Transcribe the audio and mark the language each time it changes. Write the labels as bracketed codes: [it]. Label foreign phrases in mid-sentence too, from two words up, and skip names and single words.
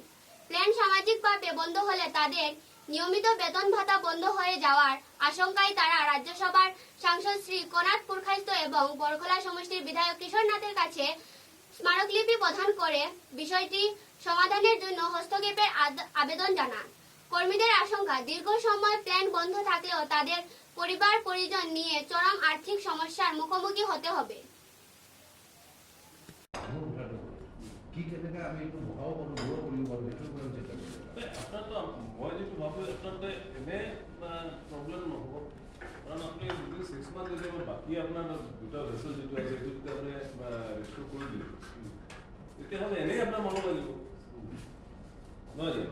[bn] প্ল্যান্ট সামাজিকভাবে বন্ধ হলে তাদের নিয়মিত বেতন ভাতা বন্ধ হয়ে যাওয়ার আশঙ্কায় তারা রাজ্যসভার সাংসদ শ্রী কনাথ পুরকাইস্থ এবং বরকলা সমষ্টির বিধায়ক কিশোর নাথের কাছে স্মারকলিপি প্রদান করে বিষয়টি সমাধানের জন্য হস্তক্ষেপের আবেদন জানান। কর্মীদের আশঙ্কা, দীর্ঘ সময় প্ল্যান্ট বন্ধ থাকলেও তাদের পরিবার পরিজন নিয়ে চরম আর্থিক সমস্যার মুখোমুখি হতে হবে। [as] কি কেনেকৈ আমি এইটো বঢ়াব পাৰোঁ, দূৰ কৰিব পাৰোঁ, সেইটোৰ ওপৰত চিন্তা কৰিব লাগে। আপোনাৰতো মই যিটো ভাবোঁ আপোনাৰতো এনে প্ৰব্লেম নহ'ব, কাৰণ আপুনি যদি 6 মান্থ যদি বাকী আপোনাৰ দুটা ভেচেল যিটো আছে সেইটো যদি আপুনি ৰেষ্ট'ৰ কৰি দিয়ে তেতিয়াহ'লে এনেই আপোনাৰ মনত লাগিব নহয় জানো?